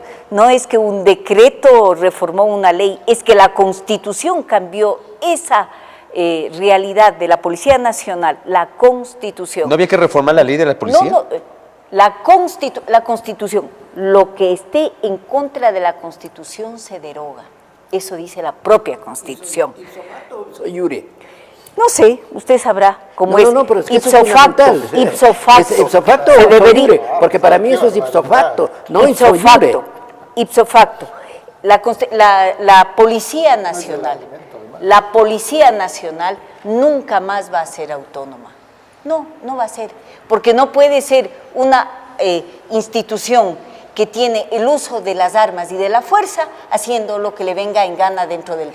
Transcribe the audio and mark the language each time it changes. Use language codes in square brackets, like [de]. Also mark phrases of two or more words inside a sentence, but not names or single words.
[es] No es que un decreto reformó una ley, es que la Constitución cambió esa realidad de la Policía Nacional, la Constitución. ¿No había que reformar la ley de la policía? No, la Constitución, lo que esté en contra de la Constitución se deroga. Eso dice la propia Constitución. Soy Yuri. No sé, usted sabrá cómo es. No, pero es que [la] ipso facto, ipso facto. Ipso facto [es] o debería, porque para mí eso es [la] ipso facto, [es] no [la] ipso facto. Ipso facto. [es] La Policía Nacional, nunca más va a ser autónoma. No va a ser, porque no puede ser una institución que tiene el uso de las armas y de la fuerza haciendo lo que le venga en gana dentro del país.